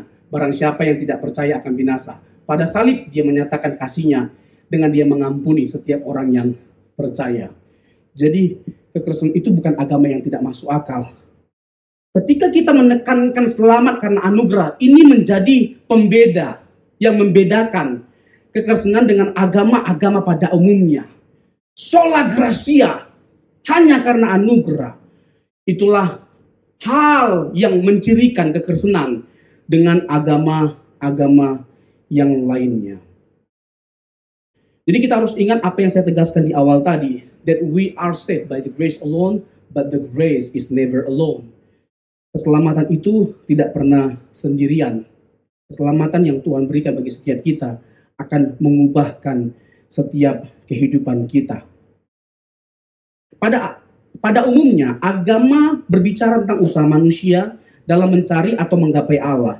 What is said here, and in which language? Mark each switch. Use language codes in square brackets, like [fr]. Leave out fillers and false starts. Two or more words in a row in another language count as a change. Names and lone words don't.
[id] Barang siapa yang tidak percaya akan binasa. Pada salib, dia menyatakan kasihnya dengan dia mengampuni setiap orang yang percaya. Jadi, kekristenan itu bukan agama yang tidak masuk akal. Ketika kita menekankan selamat karena anugerah, ini menjadi pembeda yang membedakan kekristenan dengan agama-agama pada umumnya. [la] Sola gratia, [id] hanya karena anugerah. Itulah hal yang mencirikan kekristenan dengan agama-agama yang lainnya. Jadi kita harus ingat apa yang saya tegaskan di awal tadi. [en] That we are saved by the grace alone, but the grace is never alone. [id] Keselamatan itu tidak pernah sendirian. Keselamatan yang Tuhan berikan bagi setiap kita akan mengubahkan setiap kehidupan kita. Pada umumnya, agama berbicara tentang usaha manusia dalam mencari atau menggapai Allah.